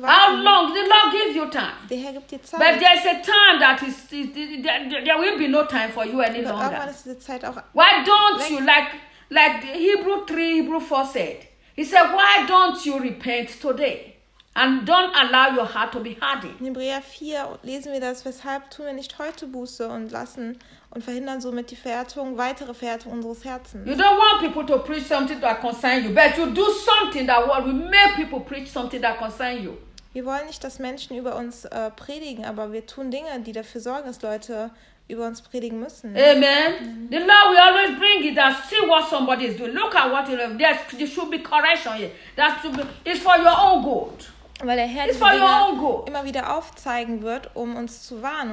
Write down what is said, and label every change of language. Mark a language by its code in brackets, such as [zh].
[de] warten? [en] How long? The Lord gives you time. [de] Der Herr gibt dir Zeit. [en] But there is a time that is there will be no time for you any longer. [de] Aber irgendwann ist diese Zeit auch [en] Why don't [de] weg? [en] You like Hebrew 3, Hebrew 4 said? He said, why don't you repent today? And don't allow your heart to be hardened. [de] In Hebräer 4 lesen wir das, weshalb tun wir nicht heute Buße und lassen und verhindern somit die Verhärtung, weitere Verhärtung unseres Herzens. [en] You don't want people to preach something that concerns you, but you do something that will make people preach something that concerns you. [de] Wir wollen nicht, dass Menschen über uns predigen, aber wir tun Dinge, die dafür sorgen, dass Leute über uns predigen müssen. [en] Amen. The Lord will always bring it that see what somebody is doing. Look at what you know. There should be correction here. That should be, it's for your own good. [de] Weil der Herr [en] it's for your own good. [de] Immer wieder aufzeigen wird, um uns zu warnen.